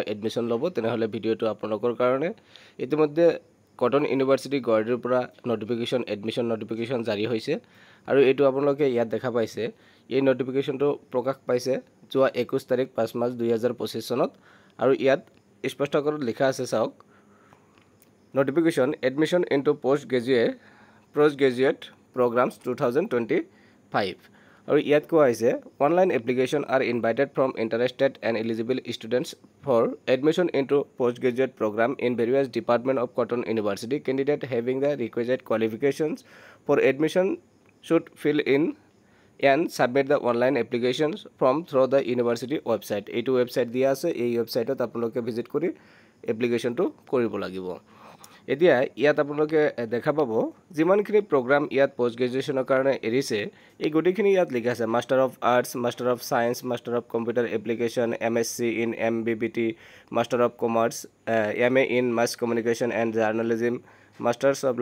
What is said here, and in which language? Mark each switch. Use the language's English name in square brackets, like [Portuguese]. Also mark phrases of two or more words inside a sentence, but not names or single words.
[Assamese] এডমিশন ল'ব তেনেহলে ভিডিওটো আপোনালোকৰ কাৰণে ইতিমধ্যে কটন ইউনিভাৰ্সিটি গুৱাহাটীৰ পৰা [English] admission notification [Assamese] জাৰি হৈছে আৰু এটো আপোনালোকে ইয়াত দেখা পাইছে এই নোটিফিকেশনটো প্ৰকাশ পাইছে যোৱা 21 তাৰিখ 5 মাৰ্চ 2025 সনত আৰু ইয়াত স্পষ্টকৈ লিখা আছে চাওক [English] notification admission into postgraduate programs 2025 और [Assamese] ইয়াত কোৱা হৈছে [English] online application are invited from interested and eligible students for admission into postgraduate program in various department of Cotton University. Candidate having the requisite qualifications for admission should fill in and submit the online applications from through the university website. [Assamese] এইটো website দিয়া আছে এই websiteত আপোনালোকে ভিজিট কৰি applicationটো কৰিব লাগিব এতিয়া ইয়াত আপোনালোকে দেখা পাব যিমানখিনি প্ৰগ্ৰাম ইয়াত পোষ্ট গ্ৰেজুৱেচনৰ কাৰণে এৰিছে এই গটিখিনি ইয়াত লিখা আছে [English] Master of Arts Master of Science Master of Computer Application MSc in MBBT Master of Commerce MA in Mass Communication and Journalism Masters of